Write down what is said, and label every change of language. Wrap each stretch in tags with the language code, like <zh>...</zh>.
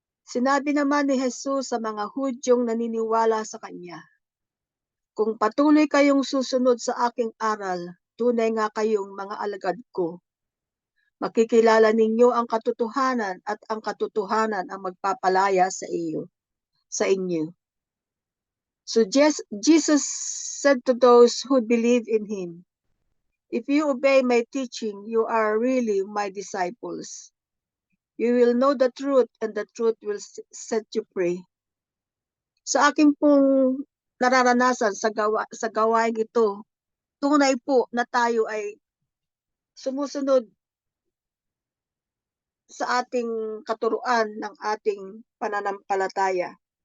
<tl>Sinabi naman ni Jesus sa mga Hudyong naniniwala sa kanya, "Kung patuloy kayong susunod sa aking aral, tunay nga kayong mga alagad ko. Makikilala ninyo ang katotohanan at ang katotohanan ang magpapalaya sa inyo."</tl> <en>So Jesus said to those who believe in him, "If you obey my teaching, you are really my disciples. You will know the truth and the truth will set you free."</en> <tl>Sa aking pong nararanasan sa gawain ito, tunay po na tayo ay sumusunod sa ating katuruan ng ating pananampalataya.</tl>